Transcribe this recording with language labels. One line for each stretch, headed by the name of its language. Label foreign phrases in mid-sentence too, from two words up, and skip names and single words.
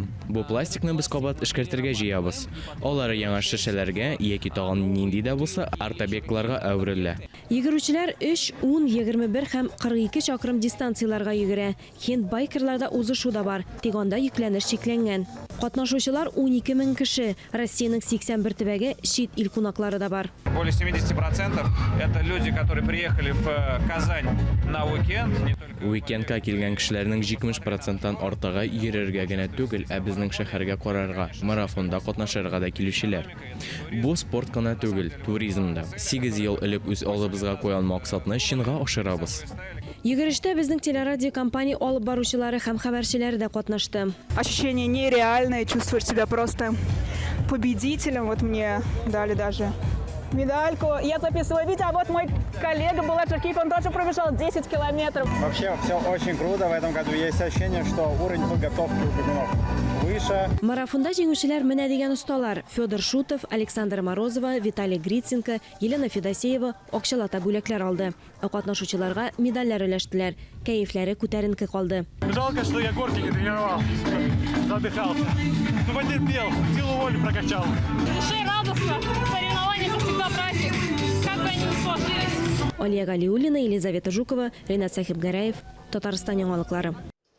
Tatar: Бу пластикны без кабат эшкәртергә җыябыз. Алары яңа шешәләргә яки тагын нинди дә булса артобекларга әверелә. Йөгерүчеләр 3, 10, 21 һәм 42 чакрым дистанцияларга йөгерә. Хинд байкерларда узышу да бар. Тик анда йөкләнеш чикләнгән. Катнашучылар 12 мең кеше. Россиянең 81 төбәге, чит ил кунаклары да бар.
Russian: Более 70% это люди, которые приехали в Казань на уикенд.
Tatar: Уикендка килгән кешеләрнең 70%-тан артыгы йөрергә генә түгел, ә безнең шәһәргә карарга, марафонда катнашырга да килүчеләр. Бу спорт кына түгел, туризмда. 8 ел элек үз алыбызга куйган максатны чынга ашырабыз. Йөгерештә безнең телерадио компания алып баручылары һәм хәбәрчеләре дә катнашты.
Russian: Ощущение нереальное, чувствуешь себя просто победителем. Вот мне дали даже медальку. Я записывала видео, а вот мой коллега Булат Жакиев, он тоже пробежал 10 километров. Вообще все очень круто в этом году. Есть ощущение, что уровень подготовки у бегунов выше.
Tatar: Марафонда җиңүчеләр менә дигән осталар: Федор Шутов, Александр Морозова, Виталий Гриценко, Елена Федосеева акчалата бүләкләр алды. Катнашучыларга медальләр өләштеләр. Кәефләре күтәренке калды.
Russian: Жалко, что я горки не тренировал. Задыхался. Но потерпел, силу воли прокачал. Душе радостно. Соревнования это всегда праздник. Как бы они ни сложились.
Tatar: Алия Галиуллина, Елизавета Жукова, Ренат Сахибгараев, Татарстан яңалыклары.